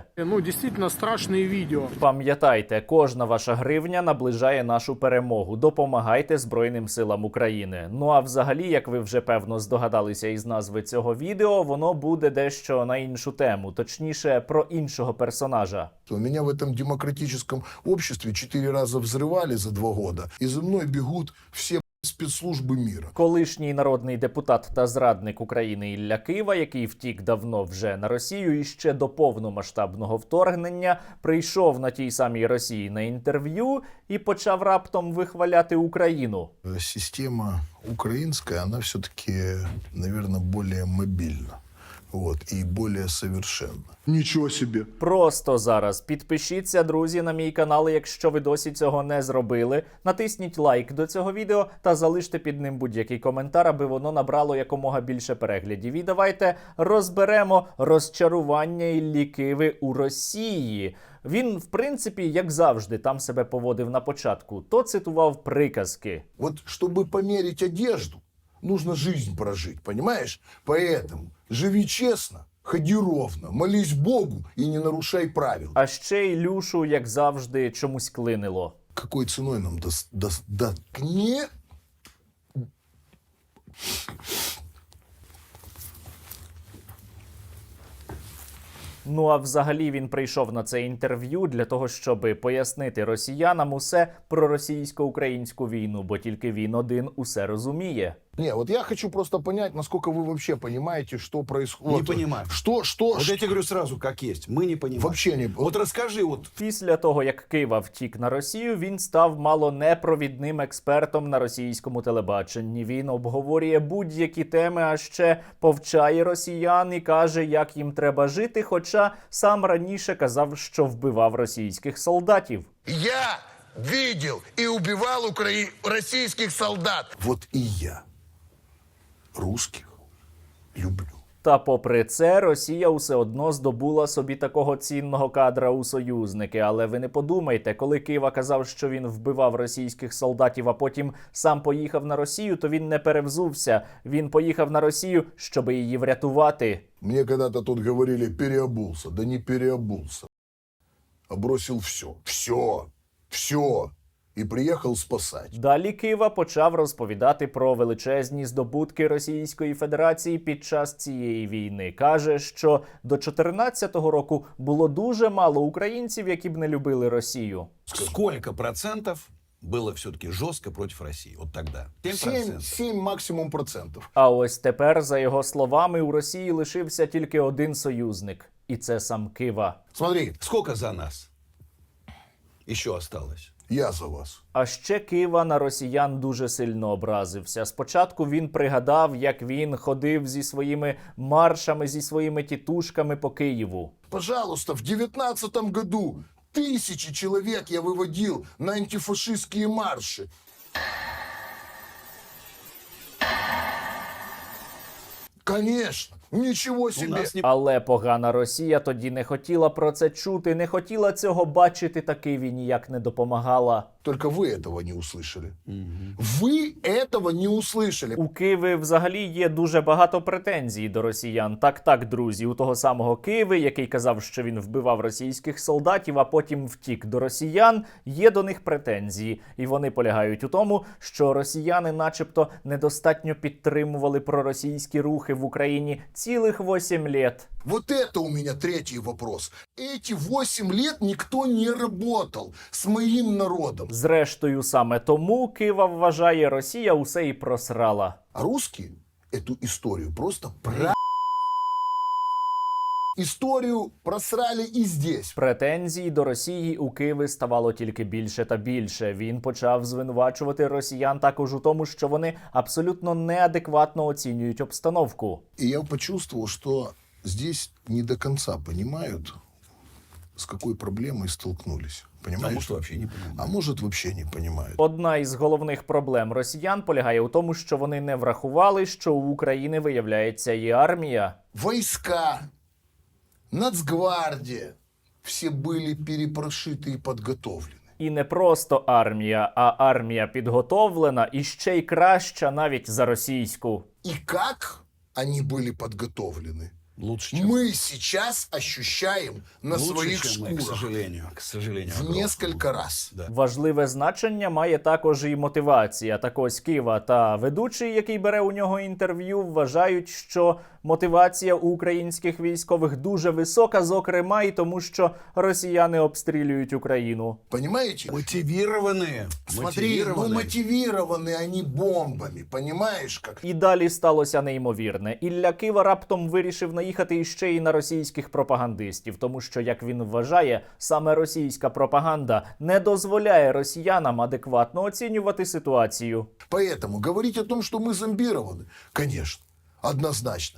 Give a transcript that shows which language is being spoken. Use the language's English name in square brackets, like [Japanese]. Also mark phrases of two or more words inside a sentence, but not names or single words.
[Ukrainian] Ну, дійсно страшні відео. Пам'ятайте, кожна ваша гривня наближає нашу перемогу. Допомагайте Збройним силам України. Ну а взагалі, як ви вже певно здогадалися із назви цього відео, воно буде дещо на іншу тему, точніше про іншого персонажа. [Russian] Меня в этом демократическом обществе 4 раза взрывали за 2 года, и за мной бегут все спецслужби міра. [Ukrainian] Колишній народний депутат та зрадник України Ілля Кива, який втік давно вже на Росію і ще до повномасштабного вторгнення, прийшов на тій самій Росії на інтерв'ю і почав раптом вихваляти Україну. Система українська, вона все-таки, [Russian] наверное, более [Ukrainian] мобільна. Вот, і більш совершенна. Нічого собі. Просто зараз підпишіться, друзі, на мій канал, якщо ви досі цього не зробили. Натисніть лайк до цього відео та залиште під ним будь-який коментар, аби воно набрало якомога більше переглядів. І давайте розберемо розчарування Іллі Киви у Росії. Він, в принципі, як завжди, там себе поводив на початку. То цитував приказки. Вот, щоб померить одежду, нужно жизнь прожить, понимаешь? Поэтому живи честно, ходи ровно, молись Богу и не нарушай правил. А ще Ілюшу, як завжди, чомусь клинило. [Russian] Какой ценой нам не? [Ukrainian] Ну а взагалі він прийшов на це інтерв'ю для того, щоб пояснити росіянам усе про російсько-українську війну, бо тільки він один усе розуміє. [Russian] Не, вот я хочу просто понять, насколько вы вообще понимаете, что происходит. Не понимаю. Вот я тебе говорю сразу, как есть. Мы не понимаем. Вообще не... Вот расскажи, вот. [Ukrainian] Після того, як Кива втік на Росію, він став мало не провідним експертом на російському телебаченні. Він обговорює будь-які теми, а ще повчає росіян і каже, як їм треба жити, хоча сам раніше казав, що вбивав російських солдатів. [Russian] Я видел и убивал российских солдат. Вот и я русских люблю. [Ukrainian] Та попри це, Росія усе одно здобула собі такого цінного кадра у союзники. Але ви не подумайте, коли Кива казав, що він вбивав російських солдатів, а потім сам поїхав на Росію, то він не перевзувся. Він поїхав на Росію, щоб її врятувати. [Russian] Мне когда-то тут говорили, переобулся. Да не переобулся. А бросил все. [Ukrainian] І приїхав спасати. Далі Кива почав розповідати про величезні здобутки Російської Федерації під час цієї війни. Каже, що до 14-го року було дуже мало українців, які б не любили Росію. [Russian] Сколько процентов было все-таки жестко против России? Вот тогда. 7%. 7 максимум процентов. [Ukrainian] А ось тепер, за його словами, у Росії лишився тільки один союзник. І це сам Кива. [Russian] Смотри, Сколько за нас еще осталось? я за вас. [Ukrainian] А ще Кива на росіян дуже сильно образився. Спочатку він пригадав, як він ходив зі своїми маршами, зі своїми тітушками по Києву. [Russian] Пожалуйста, в 19-м году 1000 человек я выводил на антифашистские марши. Конечно, ничего себе. [Ukrainian] Але погана Росія тоді не хотіла про це чути, не хотіла цього бачити, та Києві ніяк не допомагала. [Russian] Только вы этого не услышали. Вы этого не услышали. [Ukrainian] У Києві взагалі є дуже багато претензій до росіян. Так, друзі, у того самого Києви, який казав, що він вбивав російських солдатів, а потім втік до росіян, є до них претензії. І вони полягають у тому, що росіяни начебто недостатньо підтримували проросійські рухи в Україні цілих 8 лет. [Russian] Вот это у меня третий вопрос. Эти 8 лет никто не работал с моим народом. [Ukrainian] Зрештою, саме тому Кива вважає, Росія усе і просрала. [Russian] А русские эту историю просто Историю просрали и здесь. [Ukrainian] Претензій до Росії у Києві ставало тільки більше та більше. Він почав звинувачувати росіян також у тому, що вони абсолютно неадекватно оцінюють обстановку. [Russian] И я почувствовал, что здесь не до конца понимают, с какой проблемой столкнулись. Понимаешь? А может, вообще не понимаю. А может, вообще не понимают. [Ukrainian] Одна із головних проблем росіян полягає у тому, що вони не врахували, що у України, виявляється, є армія. [Russian] Войска, Нацгвардия, все были перепрошиты и подготовлены. [Ukrainian] І не просто армія, а армія підготовлена і ще й краща навіть за російську. [Russian] И как они были подготовлены, Лучше, чем, мы сейчас ощущаем на лучше, своих чем мы, шкурах к сожалению. в огромному. несколько раз. Да. [Ukrainian] Важливе значення має також і мотивація. Так ось Кива та ведучий, який бере у нього інтерв'ю, вважають, що мотивація у українських військових дуже висока, зокрема і тому, що росіяни обстрілюють Україну. [Russian] Понимаете? Мотивированные. Смотри, ну мотивированы они бомбами, понимаешь как? [Ukrainian] І далі сталося неймовірне. Ілля Кива раптом вирішив наїхати іще й на російських пропагандистів, тому що, як він вважає, саме російська пропаганда не дозволяє росіянам адекватно оцінювати ситуацію. [Russian] Поэтому говорить о том, что мы зомбированы, конечно, однозначно.